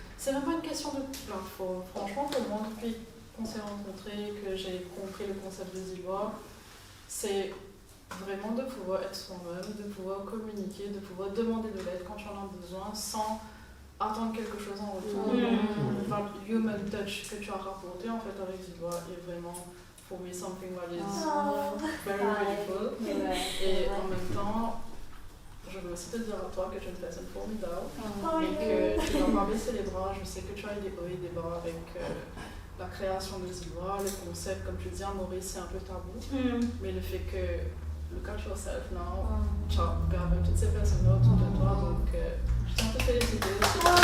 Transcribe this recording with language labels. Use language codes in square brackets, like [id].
[fr] C'est même pas une question de plateforme. Franchement, pour moi, depuis qu'on s'est rencontrés, que j'ai compris le concept des Ivoires, c'est vraiment de pouvoir être soi-même, de pouvoir communiquer, de pouvoir demander de l'aide quand tu en as besoin sans attendre quelque chose en retour. Enfin, [en] human touch [fr] que tu as rapporté en fait avec Ivoires est vraiment. [en] For me, something that is very beautiful. [fr] Et en même temps, je veux aussi te dire à toi que tu es une personne formidable et que tu n'as pas baissé les bras. Je sais que tu as eu des hauts et des bas avec la création des Ivoires, le concept, comme tu dis, à Maurice, c'est un peu tabou. Mais le fait que [en] look at yourself now. [fr] Ciao, regarde toutes ces personnes-là autour de toi, donc je tiens à te féliciter aussi.